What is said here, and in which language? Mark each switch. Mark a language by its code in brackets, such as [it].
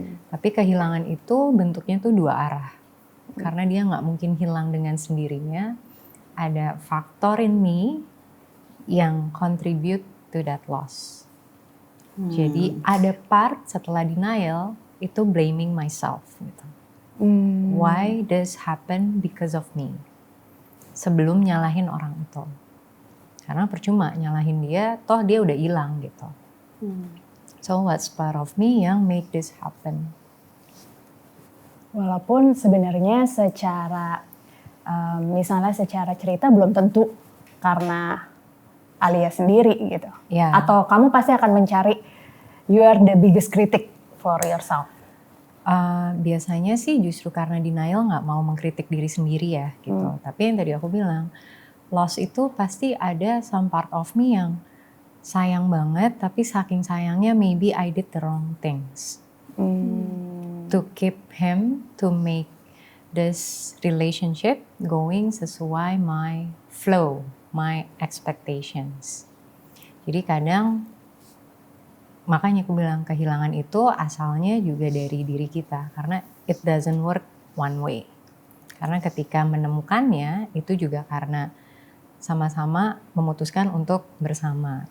[id] Tapi kehilangan itu bentuknya tuh dua arah. Karena dia nggak mungkin hilang dengan sendirinya. Ada faktor [en] in me yang contribute to that loss. [id] Jadi ada part setelah denial itu blaming myself gitu. [en] Why this happen because of me? [id] Sebelum nyalahin orang itu. Karena percuma nyalahin dia, toh dia udah hilang gitu. [en] So what's part of me [id] yang [en] make this happen? [id] Walaupun sebenarnya secara misalnya secara cerita belum tentu karena Alia sendiri gitu. Yeah. Atau kamu pasti akan mencari [en] you are the biggest critic for yourself. [id] Biasanya sih justru karena denial nggak mau mengkritik diri sendiri ya gitu. Tapi yang tadi aku bilang, loss itu pasti ada [en] some part of me [id] yang sayang banget, tapi saking sayangnya [en] maybe I did the wrong things. To keep him, to make this relationship going sesuai my flow, my expectations. [id] Jadi kadang, makanya aku bilang kehilangan itu asalnya juga dari diri kita. [en] Karena it doesn't work one way. [id] Karena ketika menemukannya itu juga karena sama-sama memutuskan untuk bersama.